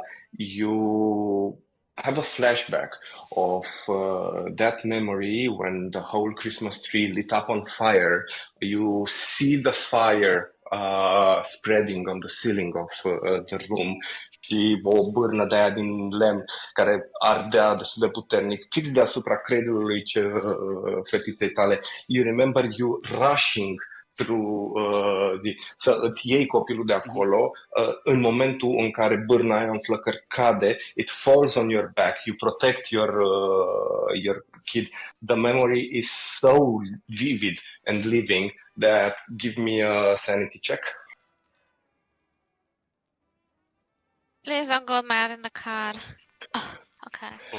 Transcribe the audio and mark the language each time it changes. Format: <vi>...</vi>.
<en>You have a flashback of that memory when the whole Christmas tree lit up on fire. You see the fire spreading on the ceiling of the room</en> <ro>și o bârnă de aia din lemn care ardea destul de puternic fix deasupra creierului fetiței tale.</ro> <en>You remember you rushing through</en> <ro>să îți iei copilul de acolo în momentul în care bârna aia în flăcări cade,</ro> <en>it falls on your back, you protect your kid. The memory is so vivid and living that give me a sanity check. Please don't go mad in the car. Oh, okay.</en>